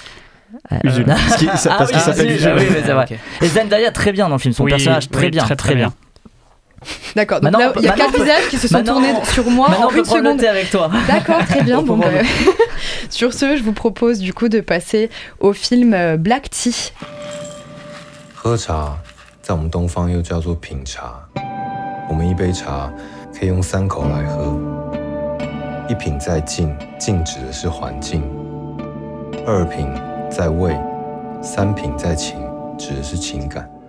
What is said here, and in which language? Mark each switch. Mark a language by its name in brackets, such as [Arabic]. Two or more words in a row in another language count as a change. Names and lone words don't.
[French] Parce qu'il s'appelle Usul. Oui, c'est vrai. Et Zendaya très bien dans le film, son personnage très bien. D'accord, donc là, il y a 4 visages qui se sont tournés sur moi en une seconde. Le thé avec toi. D'accord, très bien. Bon, sur ce, je vous propose du coup de passer au film Black Tea. [Chinese] 喝茶在我们东方又叫做品茶，我们一杯茶可以用3口来喝。一品在静，静指的是环境；二品在味，三品在情，指的是情感。